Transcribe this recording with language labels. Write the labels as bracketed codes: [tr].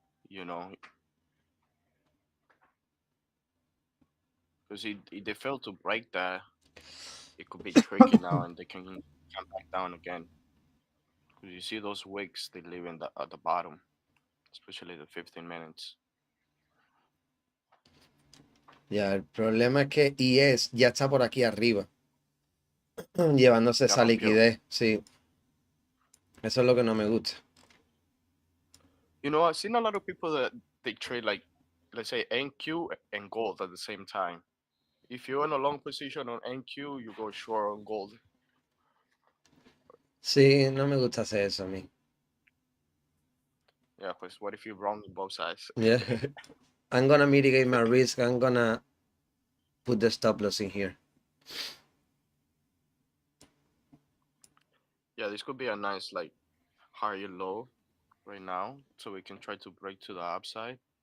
[en] You know, because if they fail to break that, it could be tricky now, and they can come back down again. Because you see those wicks they leave in the at the bottom, especially the 15 minutes. [es] Ya, el problema es que IS ya está por aquí arriba, llevándose Ya esa rompió. liquidez. Sí, eso es lo que no me gusta. [en] You know, I've seen a lot of people that they trade like, let's say NQ and gold at the same time. If you're in a long position on NQ, you go short on gold. [es] Sí, no me gusta hacer eso a mí. [en] Yeah, because what if you're wrong in both sides? Yeah. I'm gonna mitigate my risk. I'm gonna put the stop loss in here. Yeah, this could be a nice like higher low right now, so we can try to break to the upside.